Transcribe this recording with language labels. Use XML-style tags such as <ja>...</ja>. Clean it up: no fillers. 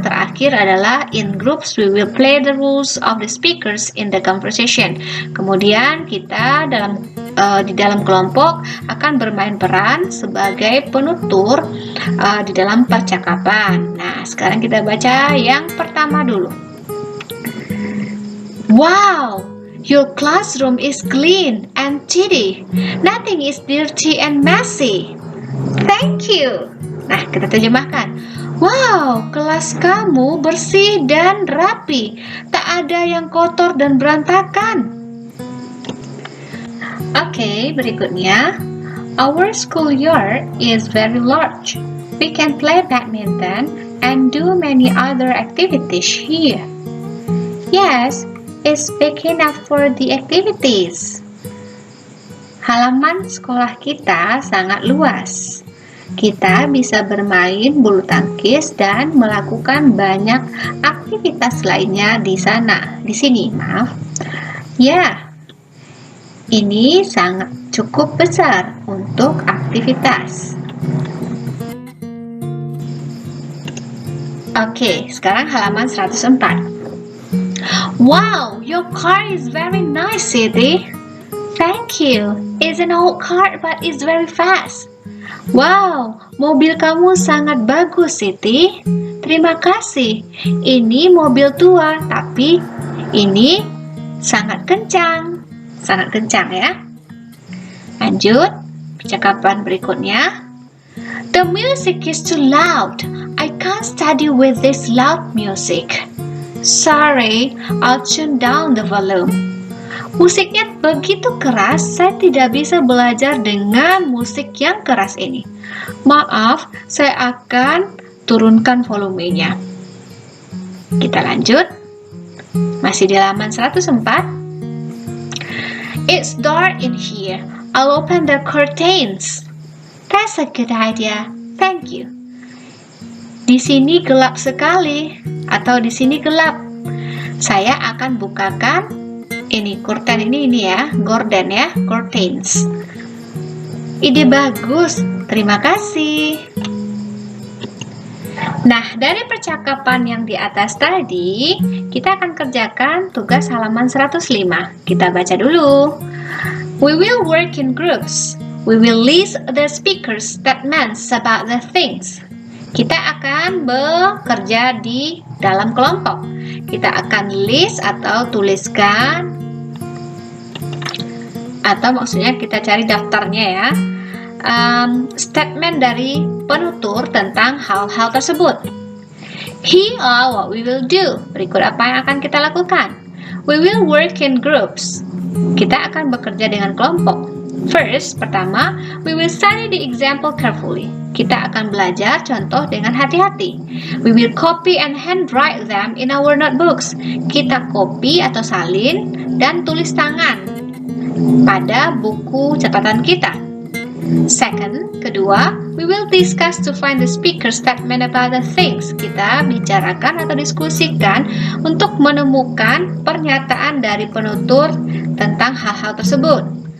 <id>Terakhir adalah</id> <en>in groups we will play the rules of the speakers in the conversation.</en> <id>Kemudian kita di dalam kelompok akan bermain peran sebagai penutur di dalam percakapan. Nah, sekarang kita baca yang pertama dulu.</id> <en>Wow, your classroom is clean and tidy. Nothing is dirty and messy. Thank you.</en> <id>Nah, kita terjemahkan. Wow, kelas kamu bersih dan rapi. Tak ada yang kotor dan berantakan. Oke, berikutnya.</id> <en>Our schoolyard is very large. We can play badminton and do many other activities here. Yes, it's big enough for the activities.</en> <id>Halaman sekolah kita sangat luas. Kita bisa bermain bulu tangkis dan melakukan banyak aktivitas lainnya di sini, maaf. Ya. Ini sangat cukup besar untuk aktivitas. Oke, sekarang halaman 104.</id> <en>Wow, your car is very nice, Siti. Thank you. It's an old car, but it's very fast.</en> <id>Wow, mobil kamu sangat bagus, Siti. Terima kasih. Ini mobil tua, tapi ini sangat kencang. Sangat kencang ya. Lanjut, percakapan berikutnya.</id> <en>The music is too loud. I can't study with this loud music. Sorry, I'll tune down the volume.</en> <id>Musiknya begitu keras, saya tidak bisa belajar dengan musik yang keras ini. Maaf, saya akan turunkan volumenya. Kita lanjut. Masih di halaman 104.</id> <en>It's dark in here. I'll open the curtains. That's a good idea. Thank you.</en> <id>Di sini gelap sekali, atau di sini gelap. Saya akan bukakan ini curtain ini ya, gorden ya, curtains. Ide bagus. Terima kasih. Nah, dari percakapan yang di atas tadi, kita akan kerjakan tugas halaman 105. Kita baca dulu.</id> <en>We will work in groups. We will list the speaker's statements about the things.</en> <id>Kita akan bekerja di dalam kelompok. Kita akan list atau tuliskan, atau maksudnya kita cari daftarnya ya, statement dari penutur tentang hal-hal tersebut.</id> <en>Here are what we will do.</en> <id>Berikut apa yang akan kita lakukan.</id> <en>We will work in groups.</en> <id>Kita akan bekerja dengan kelompok.</id> <en>First, pertama, we will study the example carefully.</en> <id>Kita akan belajar contoh dengan hati-hati.</id> <en>We will copy and handwrite them in our notebooks.</en> <id>Kita copy atau salin dan tulis tangan pada buku catatan kita.</id> <en>Second, kedua, we will discuss to find the speaker's statement about the things.</en> <id>Kita bicarakan atau diskusikan untuk menemukan pernyataan dari penutur tentang hal-hal tersebut.</id>